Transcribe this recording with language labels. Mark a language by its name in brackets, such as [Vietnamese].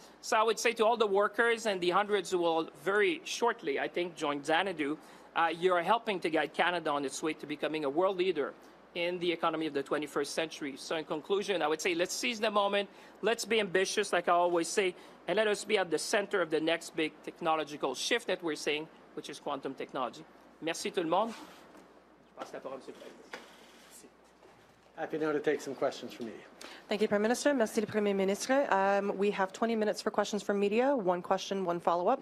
[English] So I would say to all the workers and the hundreds who will very shortly, I think, join Xanadu, you're helping to guide Canada on its way to becoming a world leader in the economy of the 21st century. So in conclusion, I would say let's seize the moment, let's be ambitious, like I always say, and let us be at the center of the next big technological shift that we're seeing, which is quantum technology. [French] Merci tout le monde. Je passe la parole, Monsieur le Président. [English] Happy now to take some questions from media. Thank you, Prime Minister. [French] Merci le Premier Ministre. [English] We have 20 minutes for questions from media. One question, one follow-up.